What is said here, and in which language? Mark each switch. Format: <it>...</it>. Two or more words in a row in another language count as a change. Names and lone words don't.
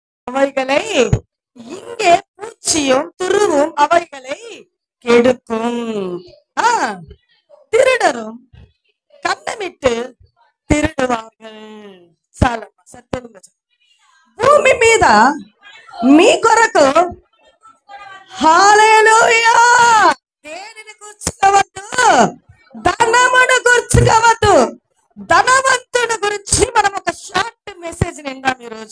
<ta>அவைகளை இங்கே பூச்சியும் துருவும் அவைகளை கெடுக்கும். திருடரும் கண்ணமிட்டு திருடுவார்கள்.</ta> <te>చాలమ్మా, సత్యంగా భూమి మీద మీ కొరకు హల్లెలూయా దేనిని కూర్చుకోవద్దు, ధనమును కూర్చుకోవద్దు. ధనవంతుడి గురించి మనం ఒక</te> <en>short message</en> <te>విందాం ఈరోజు.</te>